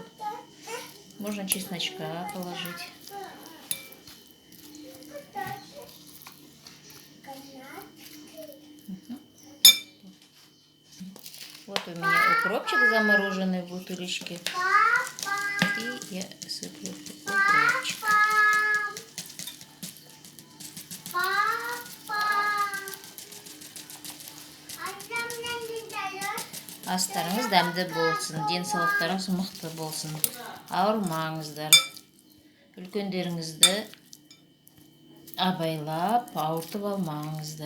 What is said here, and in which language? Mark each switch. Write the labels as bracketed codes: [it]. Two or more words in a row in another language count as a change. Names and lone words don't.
[ru] Можно чесночка положить. Вот у меня укропчик замороженный в бутылочке. И я сыплю укропчик. [kk] Астарыңыз дәмді болсын, денсаулықтарыңыз мықты болсын, ауырмаңыздар. Үлкендеріңізді абайлап, ауыртып алмаңыздар.